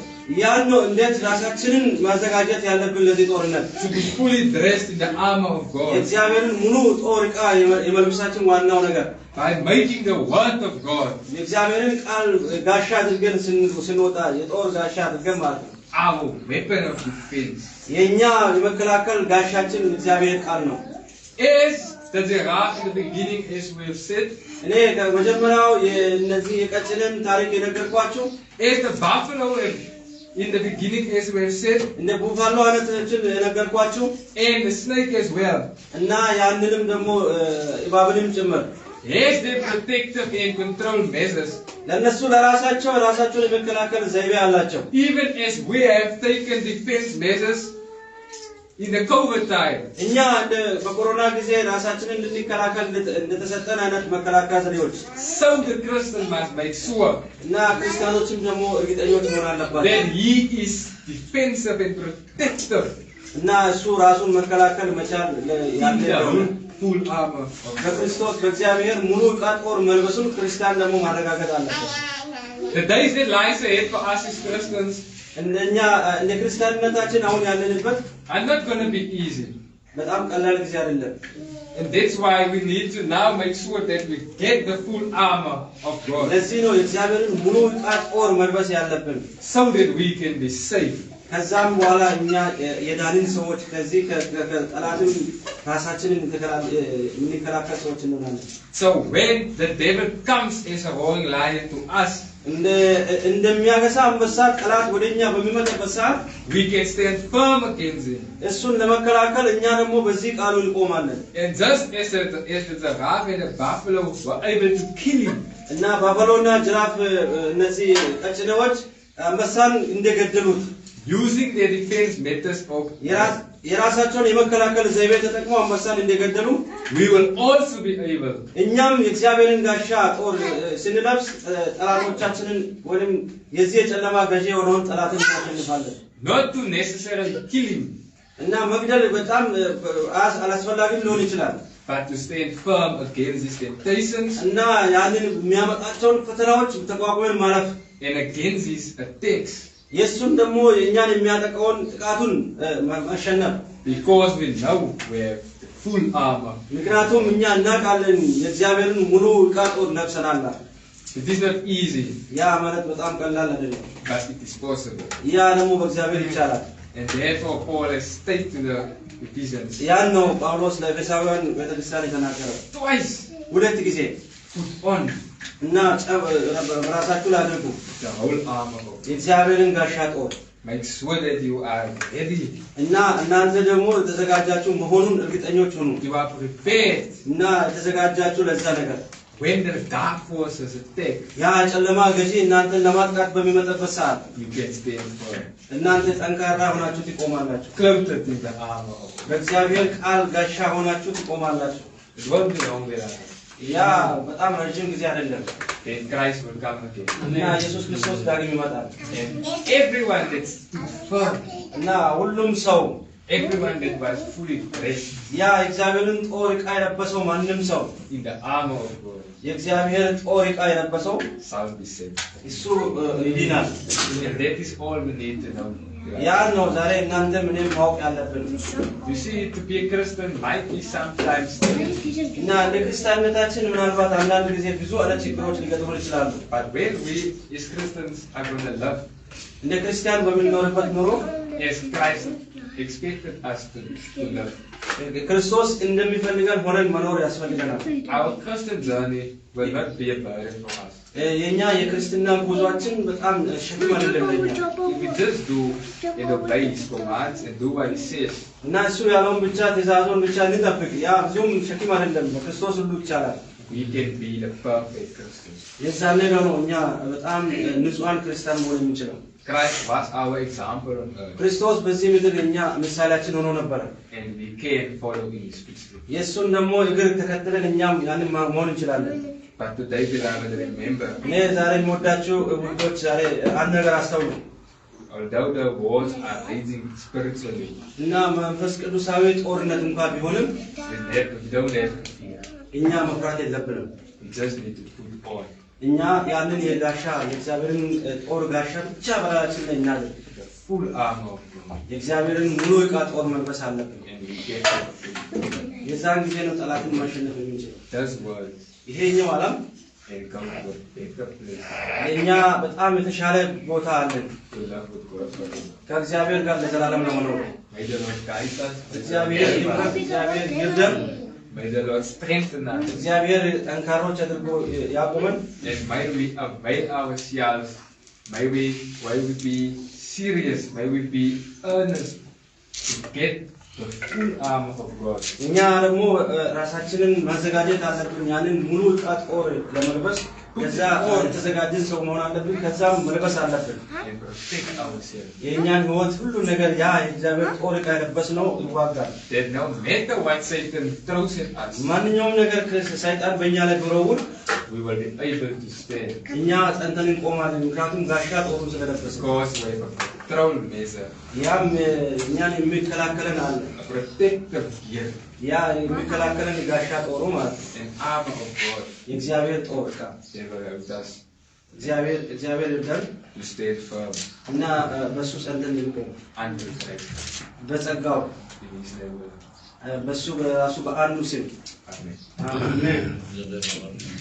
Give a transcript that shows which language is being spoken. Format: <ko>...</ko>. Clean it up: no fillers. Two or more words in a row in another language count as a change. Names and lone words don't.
<am>ያን ነው እንዴት ራሳችንን ማዘጋጀት ያለብን ለዚህ ጦርነት</am> <en>to be fully dressed in the armor of God.</en> <am>የእግዚአብሔርን ሙሉ ጦር ዕቃ የመልበሳችን ዋናው ነገር</am> <en>By making the word of God</en> <am>የእግዚአብሔርን ቃል ጋሻ አድርገን ስንወጣ የጦር ጋሻ አድርገን ማለት ነው</am> <en>our weapon of defense.</en> <am>የኛ የመከላከል ጋሻችን እግዚአብሔር ቃል ነው</am> <en>As the giraffe in the beginning, as we have said,</en> <am>እኔ ከመጀመሪያው የነዚህ የቀጭንን ታሪክ የነገርኳችሁ</am> <en>as the buffalo in the beginning, as we have said,</en> <am>እንደ ቡፋሎ አይነቶችን የነገርኳችሁ</am> <en>and the snake as well,</en> <am>እና ያንንም ደግሞ እባብንም ጭምር</am> <en>as their protective and control measures,</en> <am>ለነሱ ለራሳቸውን የመከላከል ዘይቤ አላቸው</am> <en>even as we have taken defense measures in the COVID time.</en> <am>እኛ በኮሮና ጊዜ ራሳችንን እንድንከላከል እንደተሰጠን አይነት መከላከያ ዘዴዎች</am> <en>So the Christian must make sure</en> <am>እና ክርስቲያኖችም ደግሞ እርግጠኞች መሆን አለባቸው</am> <en>that he is defensive and protective</en> <am>እና እሱ ራሱን መከላከል መቻል ያለው</am> <en>full armor of God.</en> <am>በክርስቶስ በእግዚአብሔር ሙሉ ዕቃ ጦር መልበሱን ክርስቲያን ደግሞ ማረጋገጥ አለበት</am> <en>The days that lies ahead for us as Christians</en> <am>እንደኛ እንደ ክርስቲያንነታችን አሁን ያለንበት</am> <en>are not going to be easy.</en> <am>በጣም ቀላል ጊዜ አይደለም</am> <en>And that's why we need to now make sure that we get the full armor of God</en> <am>ለዚህ ነው የእግዚአብሔርን ሙሉ ዕቃ ጦር መልበስ ያለብን</am> <en>so that we can be safe.</en> <am>ከዛም በኋላ እኛ የዳንን ሰዎች ከዚህ ከጠላትም ራሳችንን እንከላከል ሰዎች እንሆናለን</am> <en>So when the devil comes as a roaring lion to us,</en> <am>እንደሚያገሳ አንበሳ ጠላት ወደኛ በሚመጣበት ሰዓት</am> <en>we can stand firm against him.</en> <am>እሱን ለመከላከል እኛ ደግሞ በዚህ ቃሉ እንቆማለን</am> <en>And just as the giraffe and the buffalo were able to kill him,</en> <am>እና ባፈሎና ጅራፍ እነዚህ ቀጭኔዎች አንበሳን እንደገደሉት</am> <en>using their defense methods of</en> <am>የራሳቸውን የመከላከል ዘይቤ ተጠቅመው አንበሳን እንደገደሉ</am> <en>we will also be able</en> <am>እኛም የእግዚአብሔርን ጋሻ ጦር ስንለብስ ጠላቶቻችንን ወይም የዚህ የጨለማ ገዢ የሆነውን ጠላትን እናሸንፋለን</am> <en>not to necessarily kill him</en> <am>እና መግደል በጣም አላስፈላጊም ሊሆን ይችላል</am> <en>but to stand firm against his temptations</en> <am>እና ያንን የሚያመጣቸውን ፈተናዎች ተቋቁመን ማለፍ</am> <en>and against his attacks</en> <am>የሱን ደግሞ የኛን የሚያጠቃውን ጥቃቱን ማሸነፍ</am> <en>because we know we have the full armor.</en> <am>ምክንያቱም እኛ እናውቃለን የእግዚአብሔርን ሙሉ ዕቃ ጦር ለብሰናል</am> <en>It is not easy,</en> <am>ያ ማለት በጣም ቀላል አይደለም።</am> <en>but it is possible.</en> <am>ያ ደግሞ በእግዚአብሔር ይቻላል።</am> <en>And therefore Paul has stated to the Ephesians</en> <am>ያን ነው ጳውሎስ ለኤፌሳውያን ቤተክርስቲያን የተናገረው።</am> <en>twice,</en> <am>ሁለት ጊዜ</am> <en>put on</en> <am>እና በራሳችሁ ላይ አድርጉ</am> <en>the whole armor of God.</en> <am>የእግዚአብሔርን ጋሻ ጦር</am> <en>Make sure that you are ready.</en> <am>እና እናንተ ደግሞ የተዘጋጃችሁ መሆኑን እርግጠኞች ሁኑ።</am> <en>You are prepared</en> <am>እና የተዘጋጃችሁ ለዛ ነገር</am> <en>when the dark forces attack.</en> <am>ያ ጨለማ ገዢ እናንተን ለማጥቃት በሚመጣበት ሰዓት</am> <en>You can stand firm,</en> <am>እናንተ ጠንካራ ሆናችሁ ትቆማላችሁ።</am> <en>clothed in the armor of God.</en> <am>በእግዚአብሔር ቃል ጋሻ ሆናችሁ ትቆማላችሁ።</am> <en>It won't be long there.</en> <am>ያ በጣም ረጅም ጊዜ አይደለም።</am> <en>Then Christ will come again.</en> <am>እና ኢየሱስ ክርስቶስ ዳግም ይመጣል።</am> <en>And everyone that stood firm,</en> <am>እና ሁሉም ሰው</am> <en>everyone that was fully dressed</en> <am>ያ የእግዚአብሔርን ጦር ዕቃ የለበሰው ማንም ሰው</am> <en>in the armor of God</en> <am>የእግዚአብሔር ጦር ዕቃ የለበሰው</am> <en>shall be saved.</en> <am>እሱ ይድናል።</am> <en>And that is all we need to know.</en> <am>ያ ነው ዛሬ እናንተ ምንም ማወቅ ያለብን።</am> <en>You see, to be a Christian might be sometimes difficult.</en> <am>እና ለክርስቲያንነታችን ምናልባት አንዳንድ ጊዜ ብዙ አይነት ችግሮች ሊገጥሙን ይችላሉ።</am> <en>But when we as Christians are going to love</en> <am>እንደ ክርስቲያን በምንኖርበት ኑሮ</am> <en>as Christ expected us to love,</en> <am>ክርስቶስ እንደሚፈልገን ሆነን መኖር ያስፈልገናል።</am> <en>our Christian journey will not be a burden for us.</en> <am>የኛ የክርስትና ጉዟችን በጣም ሸክም አይደለም ለኛ።</am> <en>If we just do and obey His commands and do what He says,</en> <am>እና እሱ ያለውን ብቻ ትእዛዙን ብቻ እንጠብቅ፣ ያ ብዙም ሸክም አይደለም። በክርስቶስ ሁሉ ይቻላል።</am> <en>we can be the perfect Christians.</en> <am>የዛኔ ነው እኛ በጣም ንጹሃን ክርስቲያን መሆን የምንችለው።</am> <en>Christ was our example on earth,</en> <am>ክርስቶስ በዚህ ምድር የኛ ምሳሌያችን ሆኖ ነበር።</am> <en>and we can follow in His footsteps.</en> <am>የእሱን ደግሞ እግር ተከትለን እኛም ያንን መሆን እንችላለን።</am> <en>But today, beloved, remember,</en> <am>እኔ ዛሬ የምወዳችሁ ውዶች ዛሬ አንድ ነገር አስተውሉ።</am> <en>although the wars are raging spiritually,</en> <am>እና መንፈስ ቅዱሳዊ ጦርነት እንኳን ቢሆንም</am> <en>we don't have to fear.</en> <am>እኛ መፍራት የለብንም።</am> <en>We just need to put on</en> <am>እኛ ያንን የጋሻ የእግዚአብሔርን ጦር ጋሻ ብቻ በላያችን ላይ እናድርግ።</am> <en>the full armor of God,</en> <am>የእግዚአብሔርን ሙሉ ዕቃ ጦር መልበስ አለብን።</am> <en>and we get to</en> <am>የዛን ጊዜ ነው ጠላትን ማሸነፍ የምንችለው።</am> <en>those words</en> <am>ይሄኛው ዓለም</am> <en>and come to a better place</en> <am>ለእኛ በጣም የተሻለ ቦታ አለን።</am> <en>to love with God forever.</en> <am>ከእግዚአብሔር ጋር ለዘላለም ለመኖር</am> <en>May the Lord guide us.</en> <am>እግዚአብሔር ይምራን፣ እግዚአብሔር ይርዳን፣</am> <en>May the Lord strengthen us.</en> <am>እግዚአብሔር ጠንካሮች አድርጎ ያቁመን።</am> <en>And may we avail ourselves. May we be serious. May we be earnest to get the full armor of God.</en> <am>እኛ ደግሞ ራሳችንን ማዘጋጀት አለብን። ያንን ሙሉ ዕቃ ጦር ለመልበስ ከዛ የተዘጋጀን ሰው መሆን አለብን። ከዛም መልበስ አለብን።</am> <en>And protect ourselves.</en> <am>የእኛን ሕይወት ሁሉ ነገር ያ የእግዚአብሔር ጦር ዕቃ የለበስነው ይዋጋል።</am> <en>That no matter what Satan throws at us,</en> <am>ማንኛውም ነገር ሰይጣን በእኛ ላይ ቢወረውር</am> <en>we will be able to stand.</en> <am>እኛ ጸንተን እንቆማለን። ምክንያቱም ጋሻ ጦሩን ስለለበስን።</am> <en>Because we have a control measure,</en> <am>ያም እኛን የሚከላከለን አለ።</am> <en>a protective gear,</en> <am>ያ የሚከላከለን ጋሻ ጦሩ ማለት ነው።</am> <en>an armor of God</en> <am>የእግዚአብሔር ጦር ዕቃ</am> <en>that will help us</en> <am>እግዚአብሔር ይርዳን</am> <en>to stand firm</en> <am>እና በሱ ጸንተን እንቆም።</am> <en>under Christ.</en> <am>በጸጋው</am> <en>In His name,</en> <am>በሱ በራሱ በአንዱ ስም</am> <en>Amen.</en> <am>አሜን።</am>